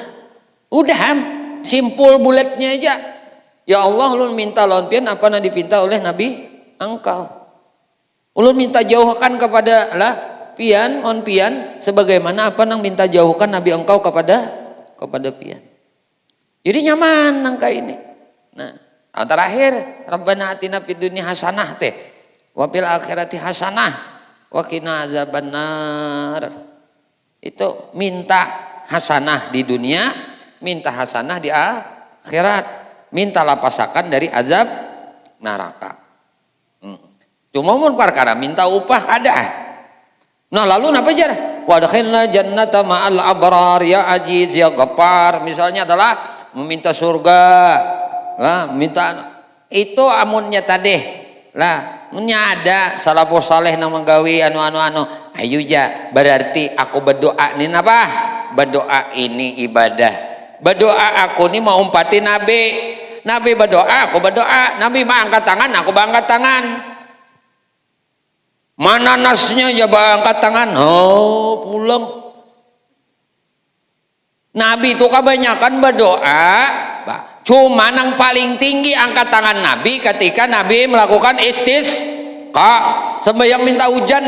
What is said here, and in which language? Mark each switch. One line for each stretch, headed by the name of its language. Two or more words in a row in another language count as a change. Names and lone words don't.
Banjar: Udah simpul bulatnya aja. Ya Allah ulun minta lawan pian apa yang dipinta oleh Nabi engkau. Ulun minta jauhkan kepada lah pian on pian sebagaimana apa yang minta jauhkan Nabi engkau kepada pian. Jadi nyaman nangka ini. Nah, terakhir
Arabic: ربنا آتنا في الدنيا حسنة وفي الآخرة حسنة وقنا عذاب النار.
Banjar: Itu minta hasanah di dunia, minta hasanah di akhirat, minta lapasakan dari azab neraka. Cuma mun perkara minta upah kada. Nah lalu napa jar?
Arabic: وأدخلنا الجنة مع الأبرار يا عزيز يا غفار.
Banjar: Misalnya adalah meminta surga. Lah minta itu amunnya tadi. Lah munnya ada
Arabic: السلف الصالح
Banjar: nang menggawi anu. Ayo ja berarti aku berdoa nih apa? Berdoa ini ibadah. Berdoa aku nih mau umpati Nabi. Nabi berdoa, aku berdoa. Nabi mah angkat tangan, aku angkat tangan. Mana nasnya ya angkat tangan? Oh, pulang. Nabi itu kebanyakan berdoa, cuma yang paling tinggi angkat tangan Nabi ketika Nabi melakukan istisqa, sembahyang minta hujan.